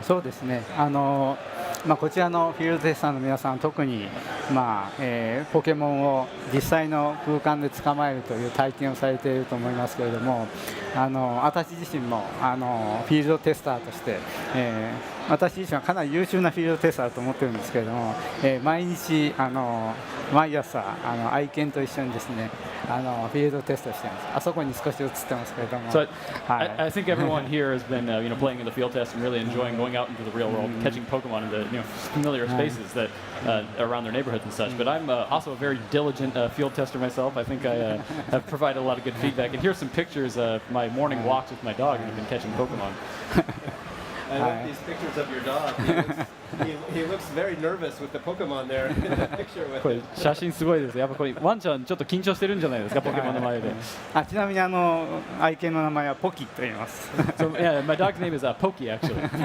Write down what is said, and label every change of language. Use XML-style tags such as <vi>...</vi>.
<ja>そうですね、こちらのフィールドテスターの皆さん、特に、ポケモンを実際の空間で捕まえるという体験をされていると思いますけれども、私自身もフィールドテスターとして、私自身はかなり優秀なフィールドテスターだと思ってるんですけれども、毎日毎朝愛犬と一緒にですねフィールドテストしてます。あそこに少し映ってますけれども。</ja> <en>So I think everyone here has been playing in the field test and really enjoying going out into the real world, catching Pokemon in the familiar spaces that around their neighborhoods and such. But I'm also a very diligent field tester myself. I think I have provided a lot of good feedback. And here's some pictures of my morning walks with my dog, and I've been catching Pokemon. I love these pictures of your dog. He looks very nervous with the Pokemon there in the picture with</en> <ja>これ写真すごいです。やっぱこれワンちゃんちょっと緊張してるんじゃないですか、ポケモンの前で。ちなみに愛犬の名前はポキと言います。</ja> <en>So yeah, my dog's name is Pokey actually.</en>